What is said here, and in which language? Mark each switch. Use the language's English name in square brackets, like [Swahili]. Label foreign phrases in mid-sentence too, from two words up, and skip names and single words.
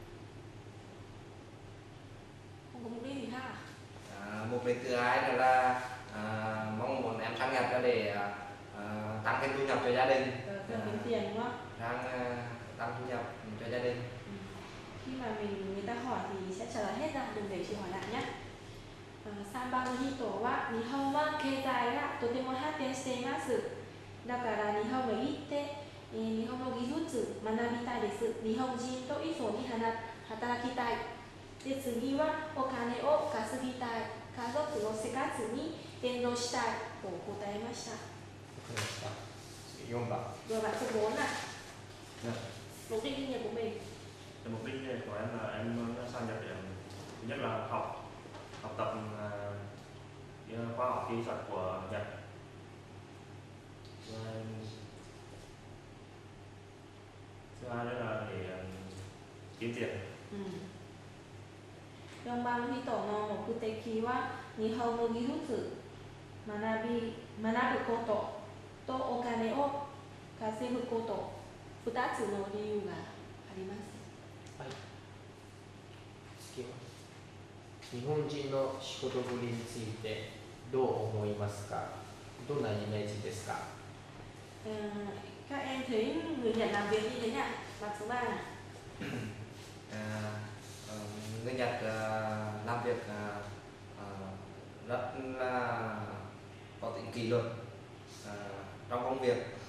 [Vietnamese] Không có mục đích gì khác à? Mục đích thứ hai là mong muốn em sang Nhật để tăng thêm thu nhập cho gia đình. Kiếm tiền đúng không? Tăng thu nhập cho gia đình. Khi mà người ta hỏi thì sẽ trả lời hết ra, đừng để chị hỏi lại nhé. [Japanese] 3 番の人は日本は経済がとても発展しています。だから日本へ行って日本の技術学びたいです。日本人と一緒に働きたい。で、次はお金を稼ぎたい。家族の生活に連動したいと答えました。わかりました。4番。 [Vietnamese] Rồi bạn số 4 này. Dạ. Mục đích kinh nghiệm của mình. Mục đích của em là em muốn sang Nhật để thứ nhất là học tập khoa học kỹ thuật của Nhật. Thứ hai nữa là để kiếm tiền. [Japanese] 4 番の人の目的は日本の技術学ぶこととお金を稼ぐこと2つの理由があります。はい。次は日本人の仕事ぶりについてどう思いますか？どんなイメージですか？ [Vietnamese] Các em thấy người Nhật làm việc như thế nào? Bạn số 3 này. Người Nhật làm việc rất là có tính kỷ luật trong công việc.